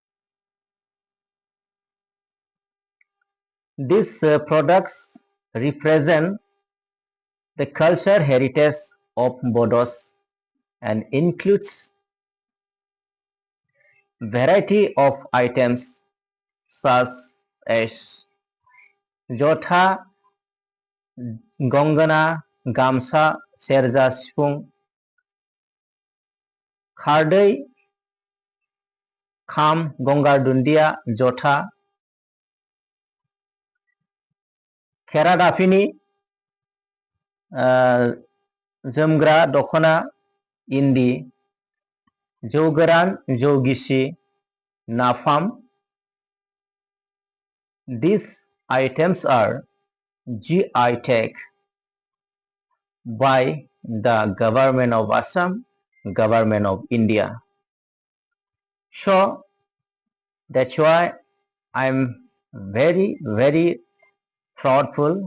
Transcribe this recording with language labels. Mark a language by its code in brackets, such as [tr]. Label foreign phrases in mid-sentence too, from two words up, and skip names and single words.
[en] These products represent the culture heritage of Bodos and includes variety of items such as jotha, gongana, gamsa, serja, sifung, [brx] खारदै, खाम, गंगार दुन्दिया, जथा, खेरादाफिनि, जोमग्रा दखना, इन्दि, जौ गोरान, जौ गिसि, नाफाम. [en] These items are GI tag by the government of Assam, government of India. So that's why I'm very proudful.